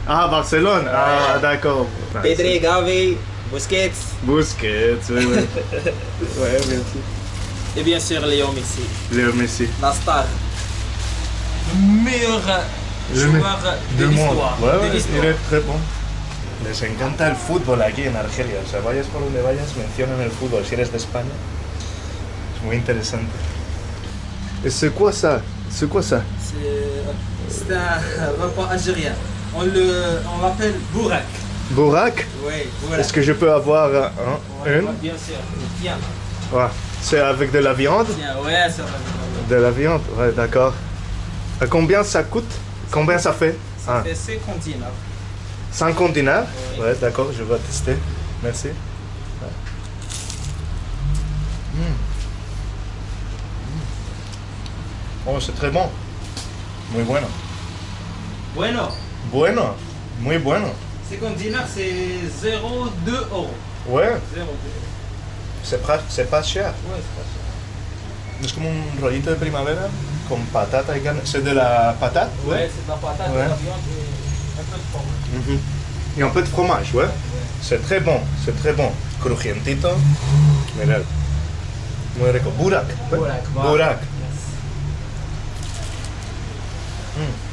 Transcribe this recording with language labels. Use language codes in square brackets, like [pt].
[fr] Ah, Barcelone. Ah, d'accord. Pedri, Gavi, Busquets Busquets, oui. Ouais, bien sûr. et bien sûr Léo Messi. Léo Messi. La star. Meilleur joueur de l'histoire. Ouais, de il l'histoire. est très bon. [es] Les encanta el fútbol aquí en Argelia. O sea, vayas por donde vayas, mencionan el fútbol. Si eres de España, es muy interesante. [fr] Et c'est quoi ça? C'est quoi ça? C'est un repas algérien. On l'appelle Bourak. Bourak? Oui, Bourak. Est-ce que je peux avoir une? Bien sûr. Tiens. Ouais. C'est avec de la viande? Tiens, ouais, ça va. De la viande, ouais, d'accord. Combien ça coûte? Combien ça fait? Ça fait 50 dinars. 50 dinars? Oui. Ouais, d'accord, je vais tester. Merci. Ouais. Oh, c'est très bon. [es] Muy bueno. Bueno. Bueno. Muy bueno. [fr] 50 dinars, c'est 0,2 euros. Ouais, 0,2. c'est pas cher. Ouais, c'est pas cher. [es] Es como un rollito de primavera con patata y carne. [fr] ¿C'est de la patate? Ouais, c'est de la patate, Ouais. de la viande et un peu de fromage. Y un peu de fromage, ouais. C'est très bon, c'est très bon. [es] Crujientito. Mirad. Muy rico. Burak. ¿eh? [fr] Burak, va. Burak. [en] Yes.